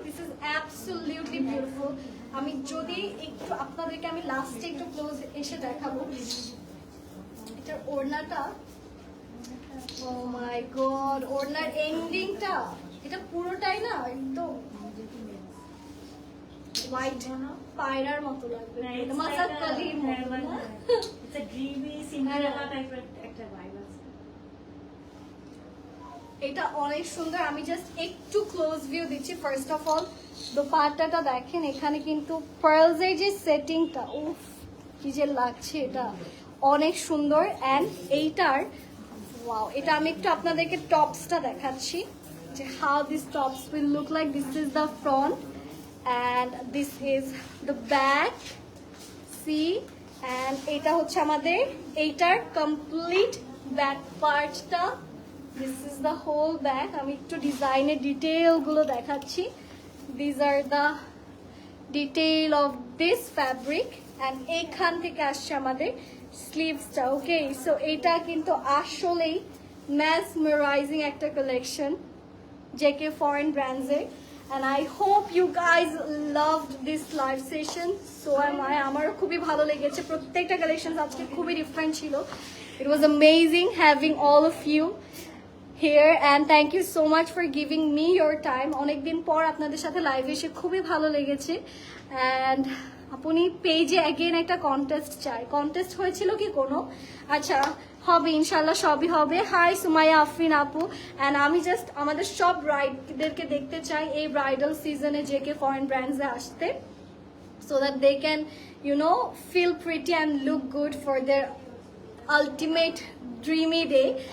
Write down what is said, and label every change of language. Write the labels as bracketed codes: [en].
[en] This is absolutely beautiful. [bn] আমি যদি একটু আপনাদেরকে আমি লাস্টে একটু ক্লোজ এসে দেখাবো এটার ওড়নাটা। ও মাই গড, ওড়নার এন্ডিংটা এটা পুরোটাই না একদম হোয়াইট পায়রার মতো লাগবে, মাসাক কালির মতো না? [en] It's a dreamy Cinderella type একটা vibe আছে। [bn] এটা অনেক সুন্দর। আমি জাস্ট একটু ক্লোজ ভিউ দিচ্ছি। ফার্স্ট অফ অল দোপাট্টাটা দেখেন, এখানে কিন্তু পার্লসের যে সেটিংটা, উফ কি যে লাগছে, এটা অনেক সুন্দর। অ্যান্ড এইটার ওয়াও, এটা আমি একটু আপনাদেরকে টপসটা দেখাচ্ছি যে [en] How this tops will look like. This is the front and this is the back, see. [bn] And এটা হচ্ছে আমাদের এইটার কমপ্লিট ব্যাক পার্টটা। [en] This is the whole back. [bn] আমি একটু ডিজাইনের ডিটেলগুলো দেখাচ্ছি। [en] these are the detail of this fabric and [bn] এইখান থেকে আসছে আমাদের স্লিভসটা। ওকে, সো এইটা কিন্তু আসলেই mesmerizing একটা কালেকশন JK Foreign brands এর, [en] and I hope you guys loved this live session. So am I. [bn] আমারও খুবই ভালো লেগেছে, প্রত্যেকটা কালেকশন আজকে খুবই ডিফারেন্ট ছিল। [en] It was amazing having all of you here and thank you so much for giving me your time. [bn] অনেকদিন পর আপনাদের সাথে লাইভে এসে খুবই ভালো লেগেছে। and আপনি পেজে अगेन একটা কন্টেস্ট চাই, কন্টেস্ট হয়েছিল কি কোনো? আচ্ছা হবে, ইনশাল্লাহ সবই হবে। হাই সুমাইয়া আফরিন আপু, অ্যান্ড আমি জাস্ট আমাদের সব ব্রাইডদেরকে দেখতে চাই এই ব্রাইডাল সিজনে JK Foreign Brands-এ আসতে, [en] so that they can feel pretty and look good for their ultimate dreamy day.